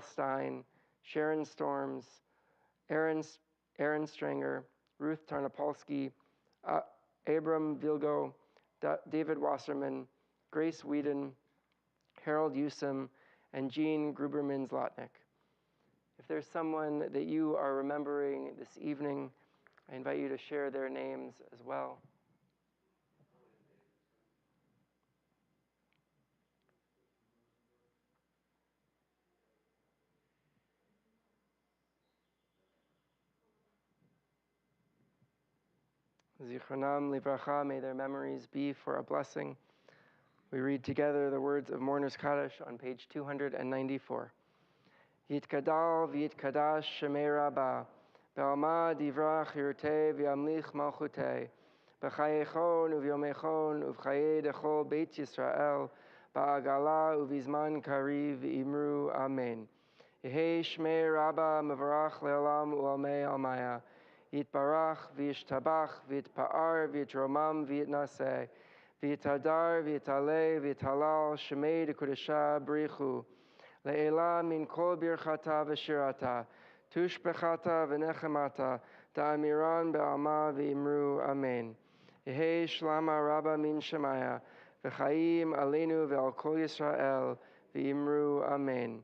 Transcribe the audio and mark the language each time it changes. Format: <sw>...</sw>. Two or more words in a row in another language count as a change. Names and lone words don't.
<en>Stein, Sharon Storms, Aaron Stranger, Ruth Tarnopolsky, Abram Vilgo, David Wasserman, Grace Whedon, Harold Usum, and Jean Gruberman-Zlotnick. If there's someone that you are remembering this evening, I invite you to share their names as well.</en> <he>זכרונם לברכה,</he> <en>may their memories be for a blessing. We read together the words of Mourner's Kaddish on page 294.</en> <arc>יתגדל ויתקדש שמה רבא, בעלמא דיברא כרעותה וימליך מלכותה, בחייכון וביומיכון ובחיי דכל בית ישראל, בעגלא ובזמן קריב אמרו אמן. יהא שמה רבא מברך לעלם ולעלמי עלמיא, יתברך וישתבח ויתפאר ויתרומם ויתנשא, ויתהדר ויתעלה ויתהלל שמה דקודשא בריך הוא, לעלא מן כל ברכתא ושירתא, תשבחתא ונחמתא, דאמירן בעלמא ואמרו אמן. יהא שלמא רבא מן שמיא, וחיים עלינו ועל כל ישראל, ואמרו אמן.</arc>